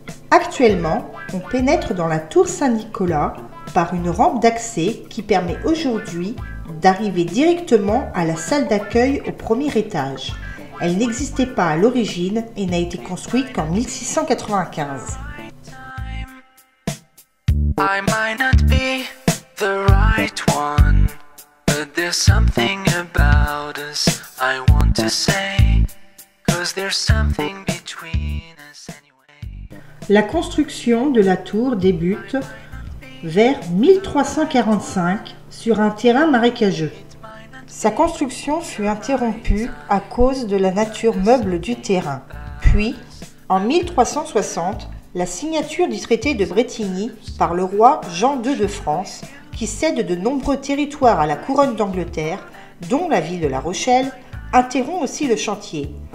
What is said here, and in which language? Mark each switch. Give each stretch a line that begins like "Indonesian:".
French: Actuellement, on pénètre dans la tour Saint-Nicolas par une rampe d'accès qui permet aujourd'hui d'arriver directement à la salle d'accueil au premier étage. Elle n'existait pas à l'origine et n'a été construite qu'en 1695.
English: I might not be the right one, but there's something about us I want to say, 'cause there's something between us anyway.
French: La construction de la tour débute vers 1345 sur un terrain marécageux. Sa construction fut interrompue à cause de la nature meuble du terrain. Puis, en 1360, la signature du traité de Brétigny par le roi Jean II de France, qui cède de nombreux territoires à la couronne d'Angleterre, dont la ville de La Rochelle, interrompt aussi le chantier.